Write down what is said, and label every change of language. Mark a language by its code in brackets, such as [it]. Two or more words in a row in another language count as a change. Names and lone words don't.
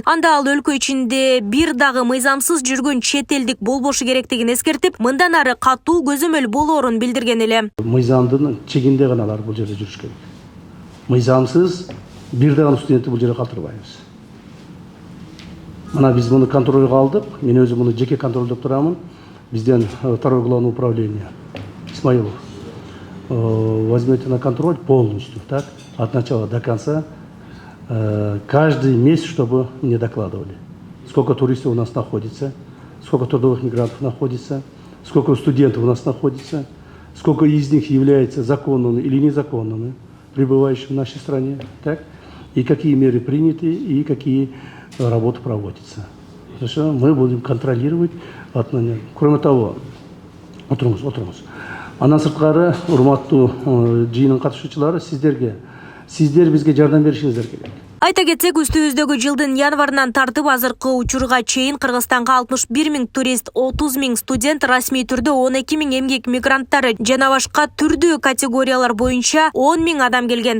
[ky] Анда ал өлкө ичинде бир дагы мыйзамсыз жүргөн чет элдик болбошу керектигин эскертип, мындан ары катуу көзөмөл болоорун билдирген эле. Мыйзамдын чегинде гана алар бул жерде жүрүш керек. Мыйзамсыз бир дагы студентти бул жерге калтырбайбыз. Мына биз муну контролго алдык. Мен өзүм муну жеке контролдоп турамын. [ru] Бизден второе главное управление Исмаилов. Возьмете на контроль полностью, так, от начала до конца, каждый месяц, чтобы мне докладывали, сколько туристов у нас находится, сколько трудовых мигрантов находится, сколько студентов у нас находится, сколько из них является законными или незаконными, пребывающими в нашей стране, так, и какие меры приняты, и какие работы проводятся. Хорошо, мы будем контролировать отношения. Кроме того, отырыңыз. [ky] Андан сырткары, урматтуу жыйынын катышуучулары, сиздер бизге жардам беришиңиздер керек. Айта кетсек, үстүбүздөгү жылдын январынан тартып азыркы учурга чейин Кыргызстанга 61 000 турист, 30 000 студент, расмий түрдө 12 000 эмгек мигранттары жана башка түрдүү категориялар боюнча 10 000 адам келген.